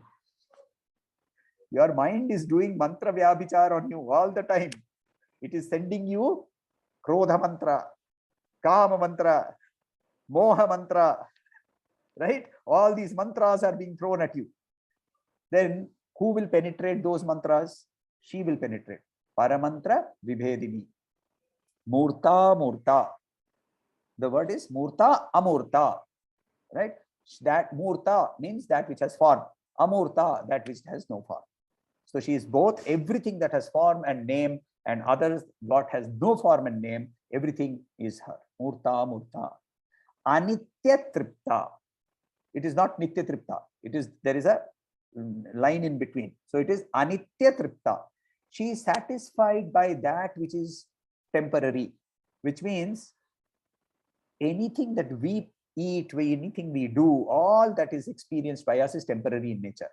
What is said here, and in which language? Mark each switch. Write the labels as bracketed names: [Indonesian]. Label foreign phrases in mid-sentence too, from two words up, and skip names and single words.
[English] Your mind is doing [Sanskrit] mantra vyabhichara [English] on you all the time. It is sending you [Sanskrit] Krodha mantra, Kama mantra, Moha mantra, [English] right? All these mantras are being thrown at you. Then who will penetrate those mantras? She will penetrate. [Sanskrit] Paramantra vibhedini. Murta murta. [English] The word is [Sanskrit] murta amurta, [English] right? That murta means that which has form. Amurta, that which has no form. So she is both everything that has form and name, and others what has no form and name. Everything is her. [Sanskrit] Murta murta. Anitya tripta. [English] It is not [Sanskrit] nitya tripta. [English] It is, there is a line in between. So it is [Sanskrit] anitya tripta. [English] She is satisfied by that which is temporary, which means anything that we eat, anything we do, all that is experienced by us is temporary in nature.